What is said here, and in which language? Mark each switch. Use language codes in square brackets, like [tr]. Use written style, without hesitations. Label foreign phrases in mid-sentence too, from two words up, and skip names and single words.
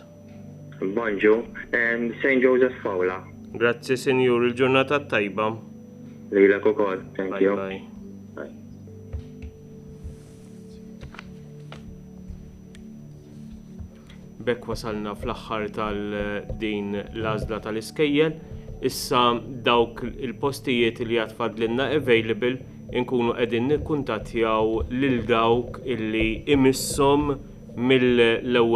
[mt] Bonġu, St. Joseph Paula. Grazzi, Sinjur, il-ġurnata tajba. Lilek ukoll, [en] thank Bye, you. bye. [mt] Bekk wasalna fl-aħħar tal-din l-għażla tal-iskejjel. Issa dawk il-postijiet li għatfadlinna available inkunu qegħdin nikkuntattjaw lil dawk illi imissom mill-ewwel polza.